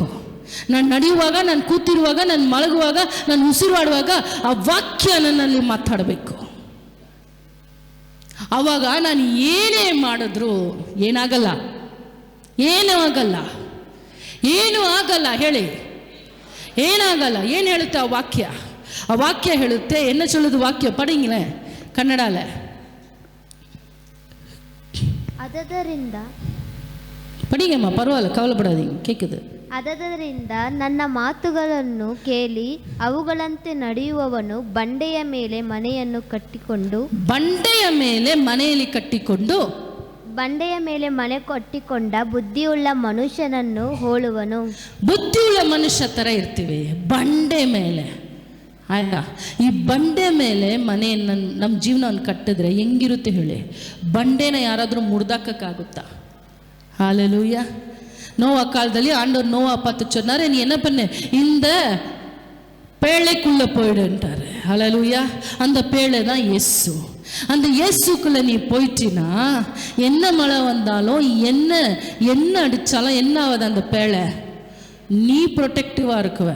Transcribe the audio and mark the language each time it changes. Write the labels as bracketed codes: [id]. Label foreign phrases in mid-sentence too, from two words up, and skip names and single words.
[kn] ನಾನು ನಡೆಯುವಾಗ, ನಾನು ಕೂತಿರುವಾಗ, ನಾನು ಮಲಗುವಾಗ, ನಾನು ಉಸಿರಾಡುವಾಗ ಆ ವಾಕ್ಯ ನನ್ನಲ್ಲಿ ಮಾತಾಡಬೇಕು. ಆವಾಗ ನಾನು ಏನೇ ಮಾಡಿದ್ರು ಏನಾಗಲ್ಲ, ಏನೂ ಆಗಲ್ಲ, ಏನೂ ಆಗಲ್ಲ. ಹೇಳಿ, ಏನಾಗಲ್ಲ. ಏನು ಹೇಳುತ್ತೆ ಆ ವಾಕ್ಯ? ಆ ವಾಕ್ಯ ಹೇಳುತ್ತೆ, [ta] என்ன சொல்லுது வாக்கியம்? படிங்களே கன்னடால. [kn] ಅದರಿಂದ [ta] படிங்கம்மா, பரவாயில்ல, கவலைப்படாதீங்க, கேட்குது. [kn] ಅದರಿಂದ ನನ್ನ ಮಾತುಗಳನ್ನು ಕೇಳಿ ಅವುಗಳಂತೆ ನಡೆಯುವವನು ಬಂಡೆಯ ಮೇಲೆ ಮನೆಯನ್ನು ಕಟ್ಟಿಕೊಂಡು, ಬಂಡೆಯ ಮೇಲೆ ಮನೆಯಲ್ಲಿ ಕಟ್ಟಿಕೊಂಡು, ಬಂಡೆಯ ಮೇಲೆ ಮನೆ ಕಟ್ಟಿಕೊಂಡ ಬುದ್ಧಿಯುಳ್ಳ ಮನುಷ್ಯನನ್ನು ಹೋಲುವನು. ಬುದ್ಧಿಯುಳ್ಳ ಮನುಷ್ಯ ಥರ ಇರ್ತೀವಿ ಬಂಡೆ ಮೇಲೆ. ಆಯ್ತಾ? ಈ ಬಂಡೆ ಮೇಲೆ ಮನೆಯನ್ನು ನಮ್ಮ ಜೀವನವನ್ನು ಕಟ್ಟಿದ್ರೆ ಹೆಂಗಿರುತ್ತೆ ಹೇಳಿ? ಬಂಡೆನ ಯಾರಾದರೂ ಮುರಿದಾಕಕ್ಕಾಗುತ್ತಾ? [ta] ஹல்லேலூயா. நோவா காலದಲ್ಲಿ ஆண்டவர் நோவா பார்த்து சொன்னாரு, நீ என்ன பண்ணு, இந்த பேழைக்குள்ள போயிடுன்றாரு. ஹல்லேலூயா. அந்த பேழை தான் இயேசு. அந்த இயேசுக்குள்ள நீ போயிட்டினா என்ன மழை வந்தாலும் என்ன அடித்தாலும் என்ன ஆகுது அந்த பேழை, நீ ப்ரொடெக்டிவாக இருக்குவ.